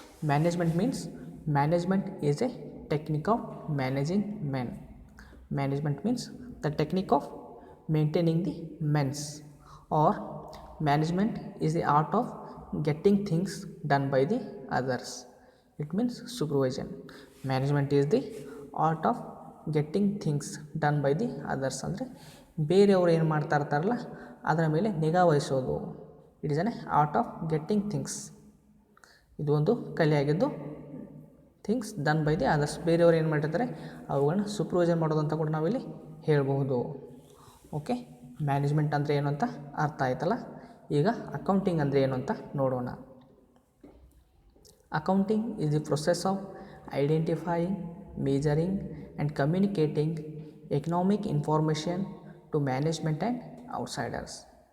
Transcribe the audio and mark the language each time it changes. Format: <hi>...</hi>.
<en>Management means, management is a technique of managing men. Management means the technique of maintaining the mens, or management is the art of getting things done by the others. It means supervision. Management is the art of getting things done by the others.</en> <kn>ಅಂದರೆ ಬೇರೆಯವರು ಏನು ಮಾಡ್ತಾ ಇರ್ತಾರಲ್ಲ ಅದರ ಮೇಲೆ ನಿಗಾ ವಹಿಸೋದು.</kn> <en>It is an art of getting things.</en> <kn>ಇದು ಒಂದು ಕಲೆಯಾಗಿದ್ದು,</kn> <en>things done by the others,</en> <kn>ಬೇರೆಯವರು ಏನು ಮಾಡಿರ್ತಾರೆ ಅವುಗಳನ್ನ ಸೂಪರ್ವೈಸನ್ ಮಾಡೋದು ಅಂತ ಕೂಡ ನಾವಿಲ್ಲಿ ಹೇಳ್ಬಹುದು. ಓಕೆ, ಮ್ಯಾನೇಜ್ಮೆಂಟ್ ಅಂದರೆ ಏನು ಅಂತ ಅರ್ಥ ಆಯ್ತಲ್ಲ. ಈಗ ಅಕೌಂಟಿಂಗ್ ಅಂದರೆ ಏನು ಅಂತ ನೋಡೋಣ.</kn> <en>Accounting is the process of identifying, measuring and communicating economic information to management and outsiders.</en>